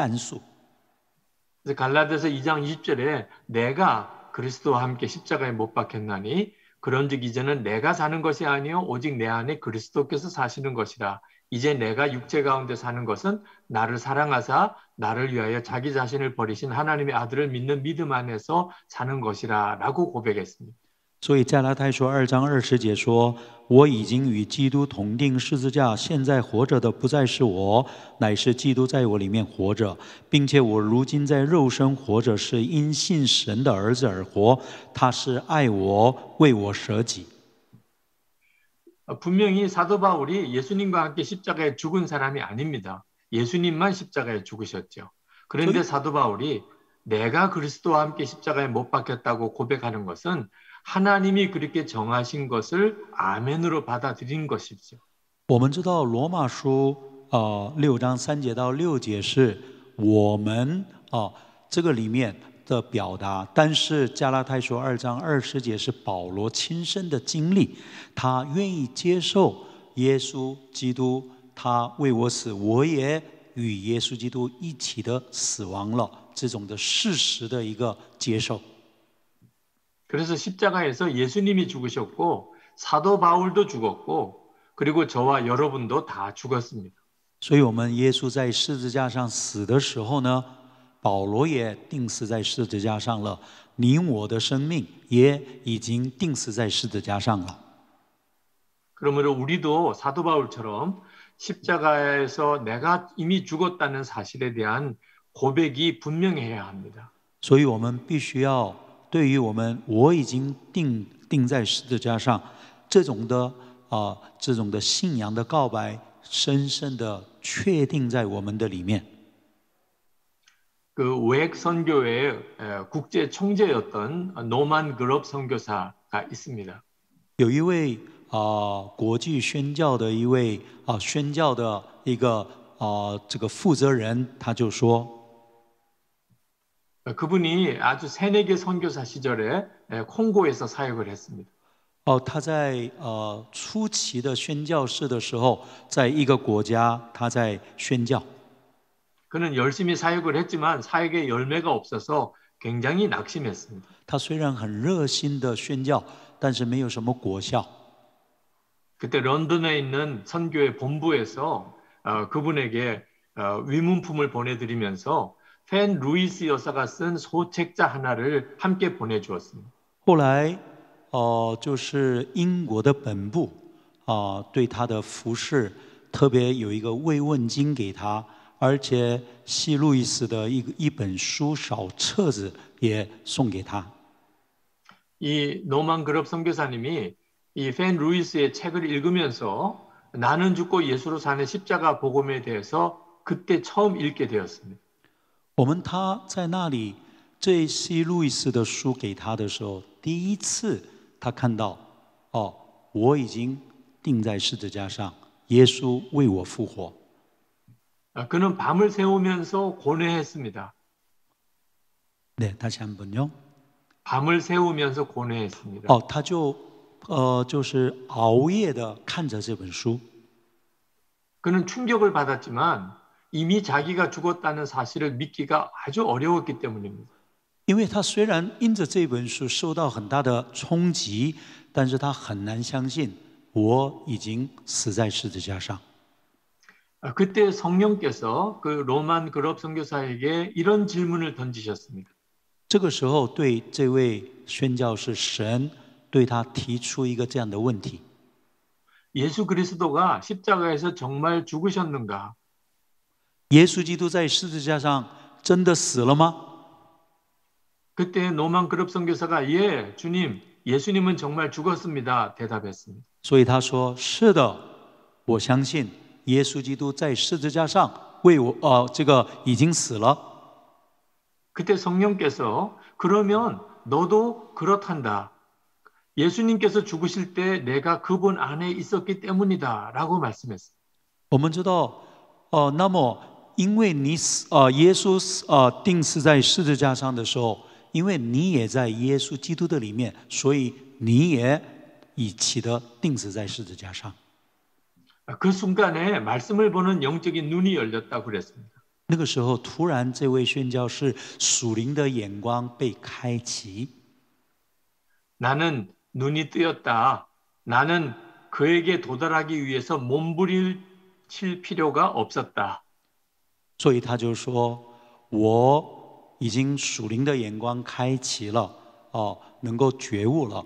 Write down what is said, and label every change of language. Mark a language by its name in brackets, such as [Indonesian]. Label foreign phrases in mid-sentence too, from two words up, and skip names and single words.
[Korean] 갈라디아서 2장 20절에 내가 그리스도와 함께 십자가에 못 박혔나니 그런즉 이제는 내가 사는 것이 아니요 오직 내 안에 그리스도께서 사시는 것이라. 이제 내가 육체 가운데 사는 것은 나를 사랑하사 나를 위하여 자기 자신을 버리신 하나님의 아들을 믿는 믿음 안에서 사는 것이라 라고 고백했습니다. [Chinese] 所以加拉太书2章20节说：“我已经与基督同定十字架，现在活着的不再是我，乃是基督在我里面活着，并且我如今在肉身活着，是因信神的儿子而活。他是爱我，为我舍己。” [Korean] 분명히 사도 바울이 예수님과 함께 십자가에 죽은 사람이 아닙니다. 예수님만 십자가에 죽으셨죠. 그런데 사도 바울이 내가 그리스도와 함께 십자가에 못 박혔다고 고백하는 것은 하나님이 그렇게 정하신 것을 아멘으로 받아들인 것이죠. [Chinese] 我们知道罗马书6章3节到6节是我们这个里面的表达，但是加拉太书2章20节是保罗亲身的经历，他愿意接受耶稣基督，他为我死，我也与耶稣基督一起的死亡了，这种的事实的一个接受。 [Korean] 그래서 십자가에서 예수님이 죽으셨고 사도 바울도 죽었고 그리고 저와 여러분도 다 죽었습니다. [Chinese] 所以我们耶稣在十字架上死的时候呢，保罗也钉死在十字架上了，你我的生命也已经钉死在十字架上了。 [Korean] 그러므로 우리도 사도 바울처럼 십자가에서 내가 이미 죽었다는 사실에 대한 고백이 분명해야 합니다. [Chinese] 所以我们必须要对于我已经钉在十字架上这种的信仰的告白，深深的确定在我们的里面。 [Korean] 그 외핵 선교의 국제 총재였던 노만 그롭 선교사가 있습니다. [Chinese] 有一位国际宣教的一位宣教的一个这个负责人，他就说。 [Korean] 그분이 아주 새내기 선교사 시절에 콩고에서 사역을 했습니다. [Chinese] 他在初期的宣教士的时候，在一个国家他在宣教。 [Korean] 그는 열심히 사역을 했지만 사역에 열매가 없어서 굉장히 낙심했습니다. [Chinese] 他虽然很热心的宣教，但是没有什么果效。 [Korean] 그때 런던에 있는 선교회 본부에서 그분에게 위문품을 보내드리면서 팬 루이스 여사가 쓴 소책자 하나를 함께 보내주었습니다. [Chinese] 后来就是英国的本部对他的服侍特别有一个慰问金给他，而且西路易斯的一本书小册子也送给他。 [Korean] 이 노만 그럽 선교사님이 이 팬 루이스의 책을 읽으면서 나는 죽고 예수로 사는 십자가 복음에 대해서 그때 처음 읽게 되었습니다. [Chinese] 我们他在那里这西路易斯的书给他的时候，第一次他看到我已经钉在十字架上，耶稣为我复活。 [Korean] 그는 밤을 새우면서 고뇌했습니다. 네, 다시 한번요. 밤을 새우면서 고뇌했습니다. [Chinese] 他就是熬夜的看着这本书。 [Korean] 그는 충격을 받았지만 이미 자기가 죽었다는 사실을 믿기가 아주 어려웠기 때문입니다. [Chinese] 因为他虽然因着这本书受到很大的冲击，但是他很难相信我已经死在十字架上。 [Korean] 그때 성령께서 그 로만 그럽 선교사에게 이런 질문을 던지셨습니다. [Chinese] 这个时候，对这位宣教士，神对他提出一个这样的问题： [Korean] 예수 그리스도가 십자가에서 정말 죽으셨는가? [Chinese] 耶稣基督在十字架上真的死了吗？ [Korean] 그때 노만 그럽 선교사가 예, 주님, 예수님은 정말 죽었습니다. 대답했습니다. [Chinese] 所以他说：“是的，我相信耶稣基督在十字架上为我这个已经死了。” [Korean] 그때 성령께서 그러면 너도 그렇단다. 예수님께서 죽으실 때 내가 그분 안에 있었기 때문이다라고 말씀했습니다. [Chinese] 我们知道，那么因为你耶稣钉死在十字架上的时候，因为你也在耶稣基督的里面，所以你也一起的钉死在十字架上。 [Korean] 그 순간에 말씀을 보는 영적인 눈이 열렸다고 그랬습니다. [Chinese] 那个时候，突然这位宣教士属灵的眼光被开启。 [Korean] 나는 눈이 뜨였다. 나는 그에게 도달하기 위해서 몸부림칠 필요가 없었다. [Chinese] 所以他就说：“我已经属灵的眼光开启了，能够觉悟了。